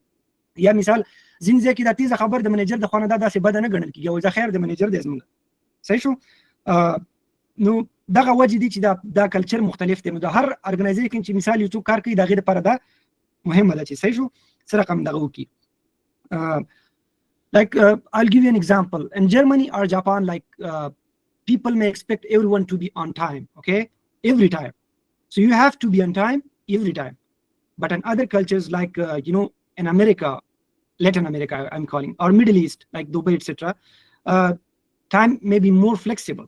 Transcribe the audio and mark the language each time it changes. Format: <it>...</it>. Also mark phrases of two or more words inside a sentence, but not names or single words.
<ps>یا مثال ځینې ځای کې دا تیزه خبر د منیجر د خوا نه دا داسې بده نه ګڼل کېږي، او زه خیر د منیجر دی زموږ، صحیح شو. نو دغه وجې دي چې دا کلچر مختلف دی. نو د هر ارګنایزیشن چې مثال یو څوک کار کوي د هغې دپاره دا مهمه ده چې صحیح شو څه رقم دغه وکړي.</ps> <en>Like I'll give you an example. In Germany or Japan, like people may expect everyone to be on time, okay, every time. So you have to be on time every time. But in other cultures like you know, in America, Latin America I'm calling, or Middle East like Dubai, etc., time may be more flexible.</en>